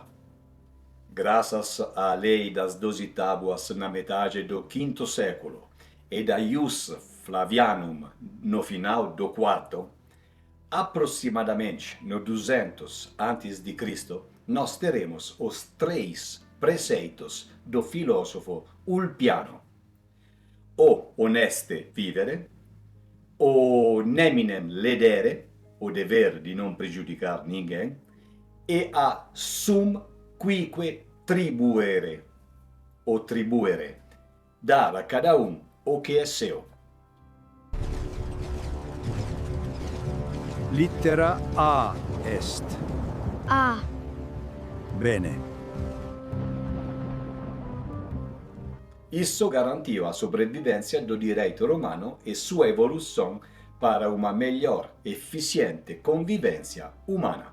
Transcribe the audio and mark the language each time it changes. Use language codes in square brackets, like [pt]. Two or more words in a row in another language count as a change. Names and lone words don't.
[pt] Graças à lei das 12 tábuas na metade do V século e da Ius Flavianum no final do IV, aproximadamente no 200 a.C., nós teremos os 3 preceitos do filósofo Ulpiano: o [la] honeste vivere, [pt] o [la] neminem ledere, [pt] o dever de não prejudicar ninguém, e a [la] sum quique tribuere, [pt] o tribuere, dar a cada um o que é seu. [la] Littera A est. A. Bene. [pt] Isso garantiu a sobrevivência do direito romano e sua evolução para uma melhor e eficiente convivência humana.